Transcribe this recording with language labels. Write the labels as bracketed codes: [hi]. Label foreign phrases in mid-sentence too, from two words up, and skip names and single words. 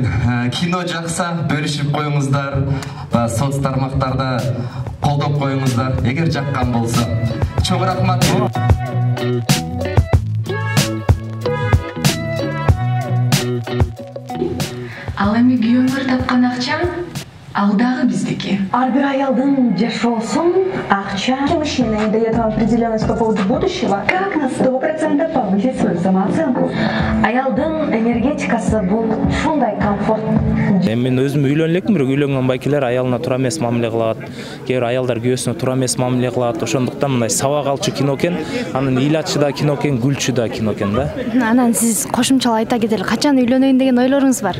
[ky] Кино жакса бөлүшүп коюңуздар, соц тармактарда колдоп коюңуздар, эгер жаккан болсо. Чоң рахмат. Ал эми күйөөңөр тапкан акчаң ал дагы биздики. Ар бир аялдын жашоосун акча. [ru] Мужчина не дает вам определенность по поводу будущего. Как на 100% повысить свою самооценку? [ky] Аялдын энергетикасы бул ушундай комфорт. Мен өзүм үйлөнүп элекмин, бирок үйлөнгөн байкелер аялына туура эмес мамиле кылат. Кээ бир аялдар күйөөсүнө туура эмес мамиле кылат. Ошондуктан мындай сабак алчу кино экен, анын ыйлатчы да кино экен, күлчү да кино экен да. Анан сиз кошумчалап айта кетели, качан үйлөнөйүн деген ойлоруңуз бар?